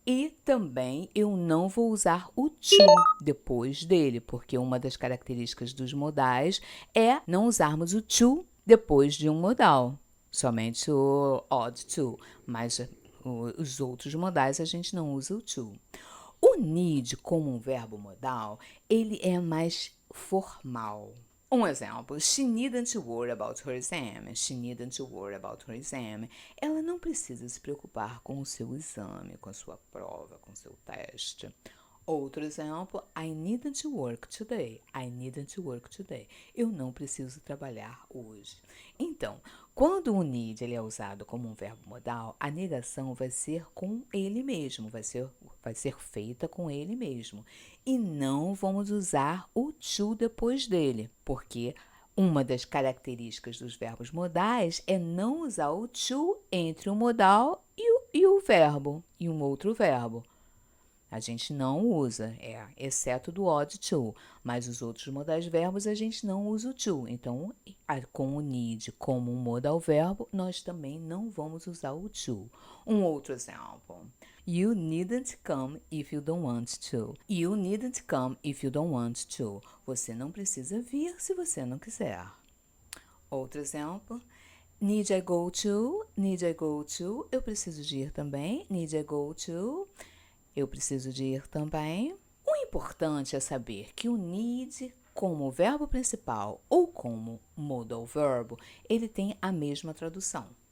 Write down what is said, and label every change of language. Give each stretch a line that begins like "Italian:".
Portuguese: E também eu não vou usar o to depois dele, porque uma das características dos modais é não usarmos o to depois de um modal. Somente o ought to, mas os outros modais a gente não usa o to. O need como um verbo modal, ele é mais formal. Um exemplo,
English: she needn't worry about her exam. She needn't worry about her exam.
Portuguese: Ela não precisa se preocupar com o seu exame, com a sua prova, com o seu teste. Outro exemplo,
English: I needn't work today. I needn't work today.
Portuguese: Eu não preciso trabalhar hoje. Então, quando o need ele é usado como um verbo modal, a negação vai ser com ele mesmo, vai ser feita com ele mesmo. E não vamos usar o to depois dele, porque uma das características dos verbos modais é não usar o to entre o modal e o verbo, e um outro verbo. A gente não usa, exceto do ought to, mas os outros modais verbos a gente não usa o to. Então, com o need como um modal verbo, nós também não vamos usar o to. Um outro exemplo.
English: You needn't come if you don't want to. You needn't come if you don't want to.
Portuguese: Você não precisa vir se você não quiser. Outro exemplo.
English: Need I go to? Need I go to?
Portuguese: Eu preciso de ir também.
English: Need I go to?
Portuguese: Eu preciso de ir também. O importante é saber que o need, como verbo principal ou como modal verbo, ele tem a mesma tradução.